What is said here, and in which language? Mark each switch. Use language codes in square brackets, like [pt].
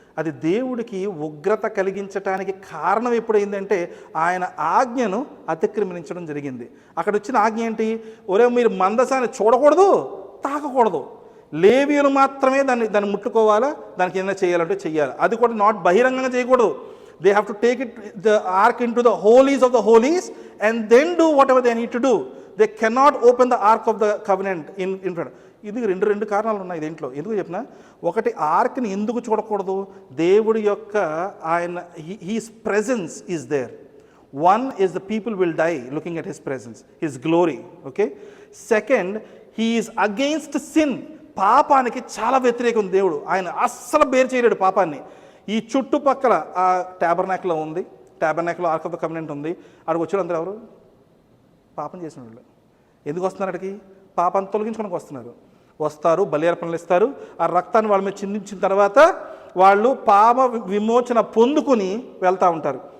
[te] అది దేవుడికి ఉగ్రత కలిగించడానికి కారణం ఎప్పుడైందంటే ఆయన ఆజ్ఞను అతిక్రమించడం జరిగింది. అక్కడ వచ్చిన ఆజ్ఞ ఏంటి? ఒరే మీరు మందసాన్ని చూడకూడదు, తాకకూడదు, లేవీయులు మాత్రమే దాన్ని ముట్టుకోవాలా, దానికి ఏదైనా చేయాలంటే చెయ్యాలి. అది కూడా నాట్ బహిరంగంగా చేయకూడదు. [en] They have to take the ark into the holies of the holies and then do whatever they need to do. They cannot open the ark of the covenant in front. [te] ఇది రెండు కారణాలు ఉన్నాయి దీంట్లో. ఎందుకు చెప్పినా, ఒకటి ఆర్క్ని ఎందుకు చూడకూడదు? దేవుడి యొక్క ఆయన [en] His presence is there. One is the people will die looking at his presence, his glory. Okay. Second, he is against sin. [te] పాపానికి చాలా వ్యతిరేకం దేవుడు. ఆయన అస్సలు బేర్ చేయలేడు పాపాన్ని. ఈ చుట్టుపక్కల ఆ ట్యాబర్నాక్లో ఉంది, ట్యాబర్నాక్లో ఆర్క్ ఆఫ్ ద కవెనెంట్ ఉంది. అక్కడికి వచ్చాడు అందరూ ఎవరు? పాపం చేసిన వాళ్ళు. ఎందుకు వస్తున్నారు అక్కడికి? పాపాన్ని తొలగించుకోవడానికి వస్తున్నారు. వస్తారు, బలి అర్పణలు ఇస్తారు, ఆ రక్తాన్ని వాళ్ళ మీద చిందించిన తర్వాత వాళ్ళు పాప విమోచన పొందుకుని వెళ్తూ ఉంటారు.